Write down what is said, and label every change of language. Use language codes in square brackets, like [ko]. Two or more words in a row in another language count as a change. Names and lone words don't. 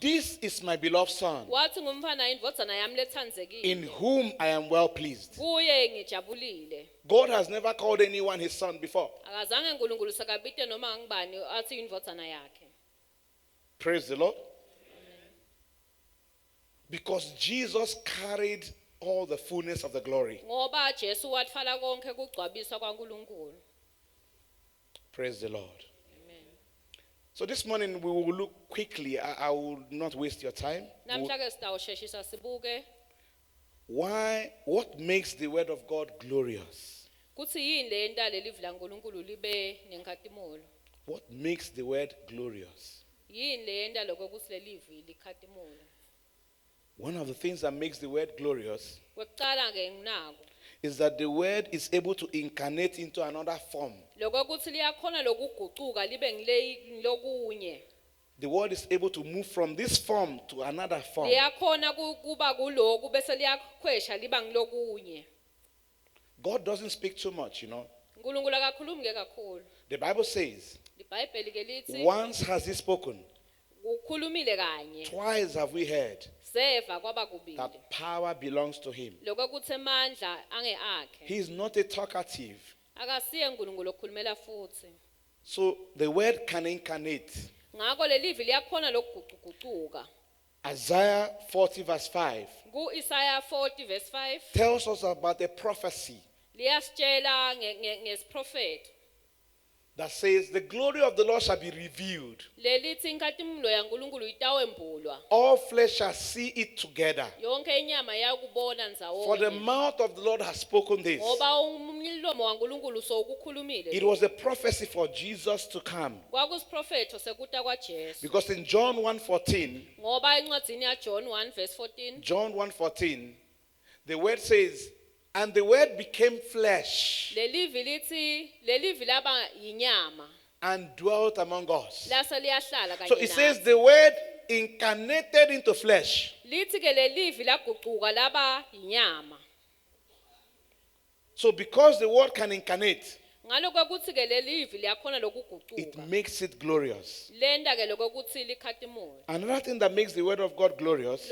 [en] "This is my beloved Son, [ss] Wathi ngumfana indvodzana yami lethandsekile. [en] in whom I am well pleased." [ss] Kuye ngijabulile. [en] God has never called anyone his son before. [ss] Akazange uNkulunkulu sakabite noma ngibani athi indvodzana yakhe. [en] Praise the Lord. Because Jesus carried all the fullness of the glory. [ss] Ngoba Jesu wathwala konke kugcwabiswa kwaNkulunkulu. [en] Praise the Lord. Amen. So this morning we will look quickly. I will not waste your time. [ss] Namhla ke sitawusheshisa sibuke [en] What makes the word of God glorious? [ss] kuthi yini le nta lelivi laNkulunkulu libe nenkathimulo. [en] What makes the word glorious? [ss] Yini le nta lokho kuthi lelivi likhathimulo. [en] One of the things that makes the word glorious [ss] Kwekuqala ke nginako [en] is that the word is able to incarnate into another form. [ss] lokho kuthi liyakhona lokugucuka libe ngilokunye. [en] the word is able to move from this form to another form. [ss] liyakhona kuba kuloku bese liyakhwesha liba ngilokunye. [en] God doesn't speak too much, you know. [ss] uNkulunkulu akakhulumi ke kakhulu. [en] The Bible says, [ss] iBhayibheli ke lithi [en] once has he spoken, [ss] ukhulumile kanye [en] twice have we heard [ss] seva kwaba kubili. [en] that power belongs to him. [ss] Lokuthi amandla angeakhe. [en] He is not a talkative. [ss] Akasiye uNkulunkulu okhulumela futhi. [en] So the word can incarnate. [ss] Ngakho lelivi liyakhona lokuguquguquka. [en] Isaiah 40 verse 5 [ss] Ku-Isaiah 40 verse 5 [en] tells us about a prophecy [ss] liyasitshela ngesiprofeti [en] that says the glory of the Lord shall be revealed. [ss] lelithi inkazimulo yaNkulunkulu itawembulwa. [en] All flesh shall see it together. [ss] Yonke inyama yakubona [en] For the [ss] ndzawonye. [en] mouth of the Lord has spoken this. [ss] Ngoba umlomo waNkulunkulu sowukukhulumile. [en] It was a prophecy for Jesus to come. [ss] Kwakusiprofeto sekuta kwaJesu. [en] Because in John 1:14, [ss] Ngoba encwadzini yaJohn 1 verse 14 [en] John 1:14, the word says, and the word became flesh [ss] lelivi lithi lelivi laba yinyama [en] and dwelt among us. [ss] lase liyahlala kanye [en] So it says [ss] nathi. [en] the word incarnated into flesh. [ss] Lithi ke lelivi laguquka laba yinyama. [en] So because the word can incarnate, [ss] Ngalokho ukuthi ke lelivi liyakhona [en] it [ss] lokuguquka. [en] makes it glorious. [ss] Lenda ke lokho ukuthi likhatimule. [en] Another thing that makes the word of God glorious